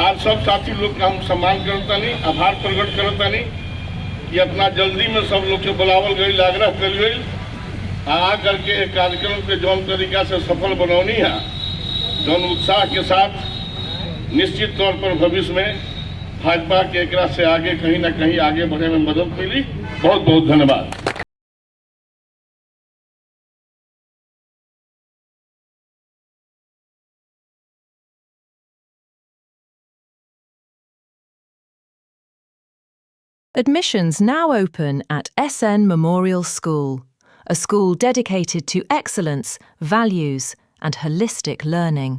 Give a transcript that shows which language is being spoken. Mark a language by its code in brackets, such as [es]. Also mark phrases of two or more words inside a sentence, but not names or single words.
[bho] आज सब साथी लोग का हम सम्मान करतानी, आभार प्रकट करतानी कि इतना जल्दी में सब लोग के बुलावल गई, आग्रह कल गई, आ करके कार्यक्रम के जौन तरीका से सफल बनौनी है, जौन उत्साह के साथ निश्चित तौर पर भविष्य में भाजपा के एकरा से आगे कहीं ना कहीं आगे बढ़ने में मदद मिली। बहुत बहुत धन्यवाद। [en] Admissions now open at SN Memorial School, a school dedicated to excellence, values, and holistic learning.